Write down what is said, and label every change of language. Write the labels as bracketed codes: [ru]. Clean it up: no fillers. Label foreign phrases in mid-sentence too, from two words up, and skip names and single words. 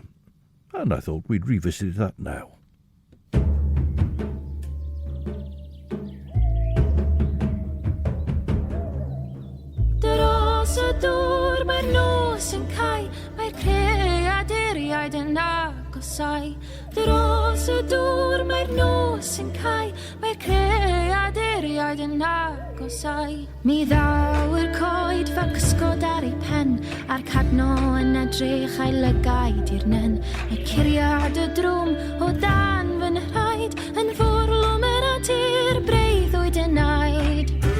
[en] And I thought we'd revisit that now. [cy] Gosai, dros y dŵr mae'r nos yn cau, mae'r creaduriaid yn agosau. Mi ddaw'r coed fel cysgod ar ei pen, a'r cadno yn edrych a'i lygaid i'r nen. Mae curiad y drwm o dan fy nhraed, yn fwrlwm yr adur breuddwyd yn naid.